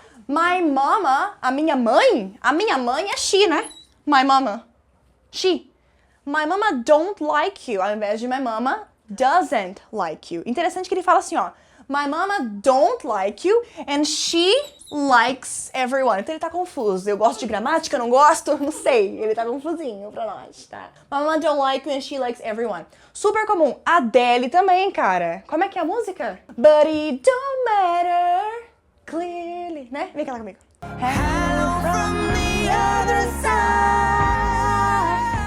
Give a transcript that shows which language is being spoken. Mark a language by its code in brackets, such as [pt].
[en] My mama, [pt] a minha mãe é she, né? [en] My mama, she. My mama don't like you, [pt] ao invés de [en] my mama doesn't like you. [pt] Interessante que ele fala assim, ó. [en] My mama don't like you and she likes everyone. [pt] Então ele tá confuso. Eu gosto de gramática, não gosto? Não sei. Ele tá confusinho pra nós, tá? [en] My mama don't like you and she likes everyone. [pt] Super comum. Adele também, cara. Como é que é a música? [en] But it don't matter clearly, né? [pt] Vem cá comigo. [en] Hello from the other side.